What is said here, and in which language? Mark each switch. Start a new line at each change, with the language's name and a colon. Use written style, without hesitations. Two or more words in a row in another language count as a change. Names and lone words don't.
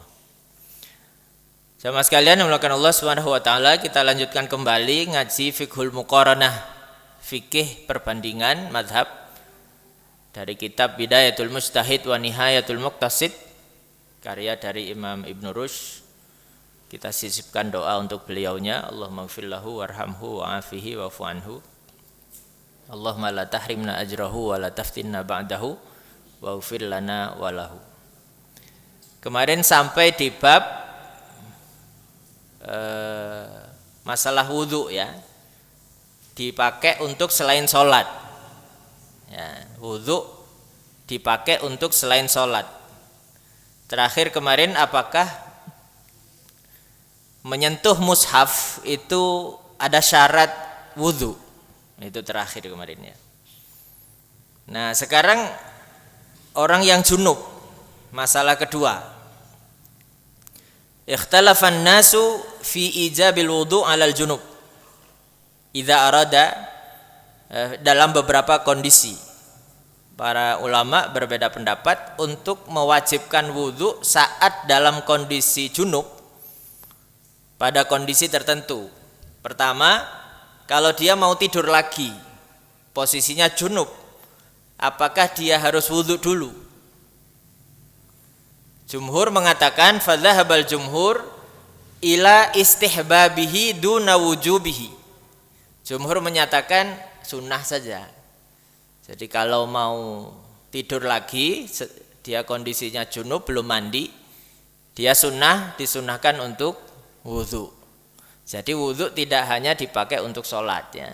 Indonesian: Jamaah sekalian yang dimuliakan Allah
Arabic: سبحانه وتعالى,
Indonesian: kita lanjutkan kembali ngaji Fiqhul Muqaranah, fikih perbandingan mazhab dari kitab Bidayatul Mujtahid wa Nihayatul Muqtasid, karya dari Imam Ibnu Rushd. Kita sisipkan doa untuk beliaunya,
Arabic: اللهم اغفر له وارحمه وعافه واعف عنه. اللهم لا تحرمنا أجره ولا تفتنا بعده واغفر لنا وله.
Indonesian: Kemarin sampai di bab masalah wudhu ya, dipakai untuk selain sholat. Wudu dipakai untuk selain sholat. Terakhir kemarin apakah menyentuh mushaf itu ada syarat wudu? Itu terakhir kemarin ya. Nah sekarang orang yang junub, masalah kedua.
Arabic: اختلف الناس في إيجاب الوضوء على الجنب إذا أراد,
Indonesian: dalam beberapa kondisi. Para ulama berbeda pendapat untuk mewajibkan wudu saat dalam kondisi junub pada kondisi tertentu. Pertama, kalau dia mau tidur lagi, posisinya junub, apakah dia harus wudu dulu?
Arabic: Jumhur mengatakan فذهب الجمهور إلى استحبابه دون وجوبه.
Indonesian: Jumhur menyatakan sunnah saja. Jadi kalau mau tidur lagi, dia kondisinya junub belum mandi, dia disunahkan untuk wudu. Jadi wudu tidak hanya dipakai untuk sholat ya.